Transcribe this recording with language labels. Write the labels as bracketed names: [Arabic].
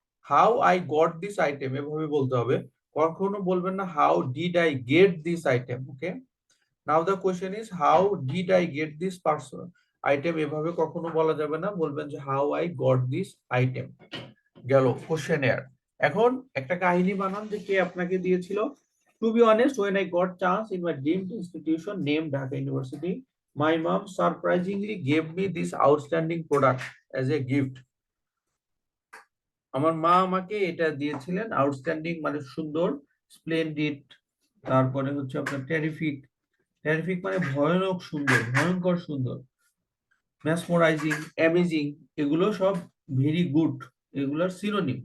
[English] how I got this item [Bangla] এভাবে বলতে হবে, কখনো বলবেন না [English] How did I get this item. Okay, now the question is how did I get this person item, [Bangla] এভাবে কখনো বলা যাবে না, বলবেন যে [English] How I got this item. [Bangla] গেল কোশ্চেনিয়ার। এখন একটা কাহিনী বানান যে কে আপনাকে দিয়েছিল। [English] To be honest, when I got chance in my dreamed institution named Dhaka University, my mom surprisingly gave me this outstanding product as a gift. [Bangla] আমার মা আমাকে এটা দিয়েছিলেন, আউটস্ট্যান্ডিং মানে সুন্দর, স্প্লেন্ডিড তারপরে হচ্ছে আপনার টেরিফিক, টেরিফিক মানে ভয়ানক সুন্দর, ভয়ঙ্কর সুন্দর, মেসমোরাইজিং, অ্যামেজিং, এগুলো সব ভেরি গুড, এগুলোর সিনোনিম।